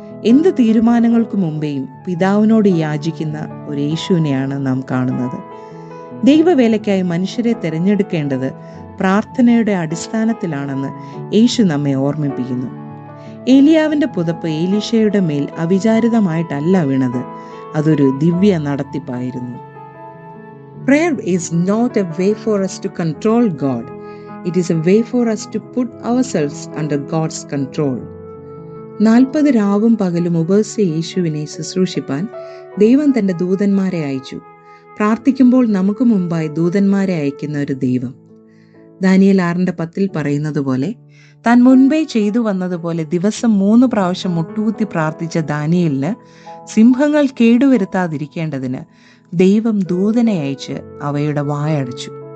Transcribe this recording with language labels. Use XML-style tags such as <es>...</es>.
<ml>എന്ത് തീരുമാനങ്ങൾക്ക് മുമ്പേയും പിതാവിനോട് യാചിക്കുന്ന ഒരു യേശുവിനെയാണ് നാം കാണുന്നത്. ദൈവവേലയ്ക്കായി മനുഷ്യരെ തിരഞ്ഞെടുക്കേണ്ടത് പ്രാർത്ഥനയുടെ അടിസ്ഥാനത്തിലാണെന്ന് യേശു നമ്മെ ഓർമ്മിപ്പിക്കുന്നു. ഏലിയാവിന്റെ പുതപ്പ് എലീശയുടെ മേൽ അവിചാരിതമായിട്ടല്ല വീണത്, അതൊരു ദിവ്യ നടത്തിപ്പായിരുന്നു.</ml> <en>Prayer is not a way for us to control God. It is a way for us to put ourselves under God's control.</en> <ml>40 രാവും പകലും ഉപവസിച്ച യേശുവിനെ ശുശ്രൂഷിപ്പാൻ ദൈവം തന്റെ ദൂതന്മാരെ അയച്ചു. പ്രാർത്ഥിക്കുമ്പോൾ നമുക്ക് മുമ്പായി ദൂതന്മാരെ അയക്കുന്ന ഒരു ദൈവം. ദാനിയേൽ 6:10 പറയുന്നത് പോലെ, താൻ മുൻപേ ചെയ്തു വന്നതുപോലെ ദിവസം 3 പ്രാവശ്യം മുട്ടുകുത്തി പ്രാർത്ഥിച്ച ദാനിയേലിന് സിംഹങ്ങൾ കേടുവരുത്താതിരിക്കേണ്ടതിന് ദൈവം ദൂതനെ അയച്ച് അവയുടെ വായടച്ചു.</ml>